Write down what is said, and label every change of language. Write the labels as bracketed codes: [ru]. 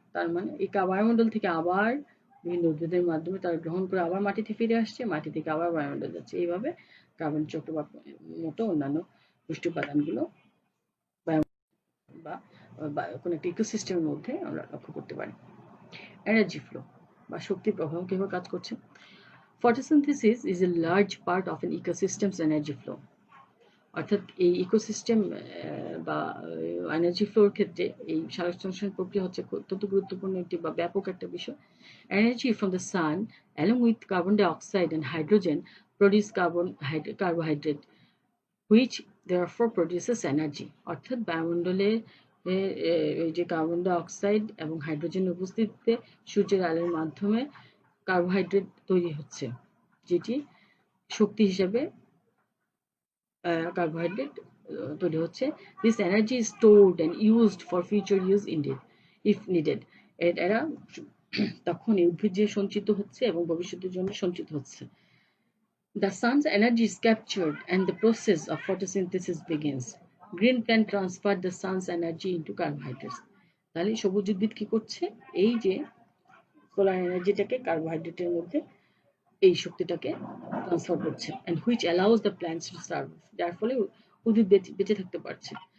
[bn] তার মানে এই বায়ুমণ্ডল থেকে আবার বিভিন্ন উদ্ভিদের মাধ্যমে তারা গ্রহণ করে আবার মাটিতে ফিরে আসছে, মাটি থেকে আবার বায়ুমণ্ডল যাচ্ছে। এইভাবে কার্বন চক্র বা মতো অন্যান্য পুষ্টি উপাদানগুলো বা কোনো একটা ইকোসিস্টেমের মধ্যে আমরা লক্ষ্য করতে পারি। এনার্জি ফ্লো বা শক্তি প্রবাহ কিভাবে কাজ করছে? [en] Photosynthesis is a large part of an ecosystem's energy flow. [bn] অর্থাৎ এই ইকোসিস্টেম বা এনার্জি ফ্লোর ক্ষেত্রে এই সালোকসংশ্লেষণ প্রক্রিয়া হচ্ছে অত্যন্ত গুরুত্বপূর্ণ একটি বা ব্যাপক একটা বিষয়। [en] Energy from the sun along with carbon dioxide and hydrogen produce carbohydrate which therefore produces energy. [bn] অর্থাৎ বায়ুমণ্ডলে এই যে কার্বন ডাই অক্সাইড এবং হাইড্রোজেনের উপস্থিতিতে সূর্যের আলোর মাধ্যমে কার্বোহাইড্রেট তৈরি হচ্ছে, যেটি শক্তি হিসেবে কার্বোহাইড্রেট তৈরি হচ্ছে। [en] This energy is stored and used for future use if needed. [bn] এরা তখন এই উদ্ভিদ যে সঞ্চিত হচ্ছে এবং ভবিষ্যতের জন্য সঞ্চিত হচ্ছে। [en] The sun's energy is captured and the process of photosynthesis begins. Green plant transfer the sun's energy into carbohydrates. [bn] তাহলে সবুজ উদ্ভিদ কি করছে? এই যে সোলার এনার্জিটাকে কার্বোহাইড্রেটের মধ্যে এই শক্তিটাকে ট্রান্সফার করছে, [en] and which allows the plants to survive, [bn] যার ফলে উদ্ভিদ বেঁচে থাকতে পারছে।